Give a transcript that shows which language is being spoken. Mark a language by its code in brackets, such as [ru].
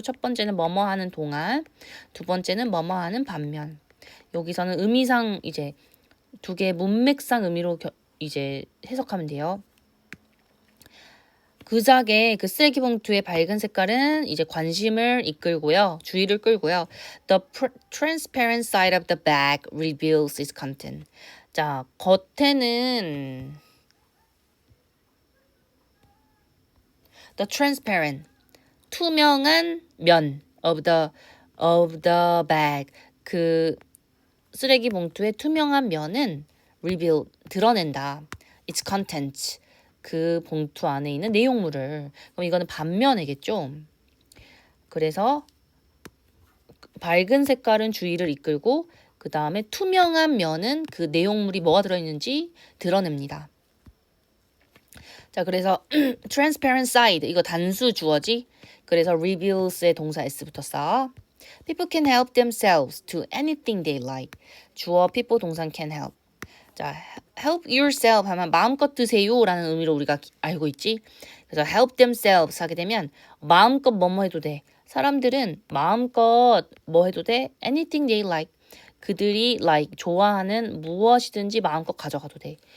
[ko] 첫 번째는 뭐뭐 하는 동안, 두 번째는 뭐뭐 하는 반면. 여기서는 의미상 이제 두 개의 문맥상 의미로 이제 해석하면 돼요. 그작의 그 쓰레기 봉투의 밝은 색깔은 이제 관심을 이끌고요. 주의를 끌고요. [en] The transparent side of the bag reveals its content. [ko] 자, 겉에는 the transparent, 투명한 면 [en] of the bag, [ko] 그 쓰레기 봉투의 투명한 면은 reveal, 드러낸다. [en] its content, [ko] 그 봉투 안에 있는 내용물을. 그럼 이거는 반면이겠죠. 그래서 밝은 색깔은 주의를 이끌고 그 다음에 투명한 면은 그 내용물이 뭐가 들어있는지 드러냅니다. 자, 그래서 transparent side, 이거 단수 주어지. 그래서 reveals의 동사 s부터 써. [en] People can help themselves to anything they like. 주어 people 동사 can help. [ko] 자, [en] help yourself [ko] 하면 마음껏 드세요 라는 의미로 우리가 알고 있지. 그래서 [en] help themselves [ko] 하게 되면 마음껏 뭐뭐 해도 돼. 사람들은 마음껏 뭐 해도 돼. [en] anything they like. [ko] 그들이 like, 좋아하는 무엇이든지 마음껏 가져가도 돼.